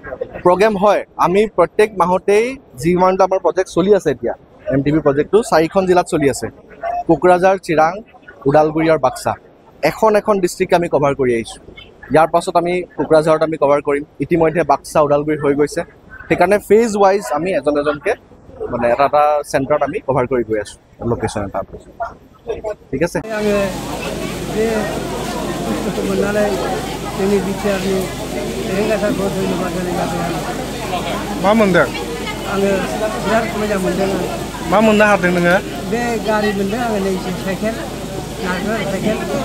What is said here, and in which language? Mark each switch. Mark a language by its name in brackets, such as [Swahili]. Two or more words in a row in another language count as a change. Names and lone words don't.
[Assamese] প্ৰগ্ৰেম হয় আমি প্ৰত্যেক মাহতেই যিমানটা আমাৰ প্ৰজেক্ট চলি আছে এতিয়া MTV প্ৰজেক্টটো 4খন জিলাত চলি আছে কোকৰাঝাৰ চিৰাং ওদালগুৰি আৰু বাক্সা এখন ডিষ্ট্ৰিক্ট আমি কভাৰ কৰি আহিছোঁ ইয়াৰ পাছত আমি কোকৰাঝাৰত আমি কভাৰ কৰিম ইতিমধ্যে বাক্সা ওদালগুৰি হৈ গৈছে সেইকাৰণে [English] phase wise [Assamese] আমি এজনকে মানে এটা চেণ্টাৰত আমি কভাৰ কৰি গৈ আছোঁ লোকেশ্যন এটা ঠিক আছে [Bodo] आङो बे बुस्थुखौ मोननानै जोंनि बिटिआरनि रेंगासारखौ धन्यबाद होनाय जाबाय मा मोनदों आङो बिराद मोजां मोनदों मा मोननो हादों नोङो बे गारि मोनदों आङो नै साइकेल नारगोल साइकेल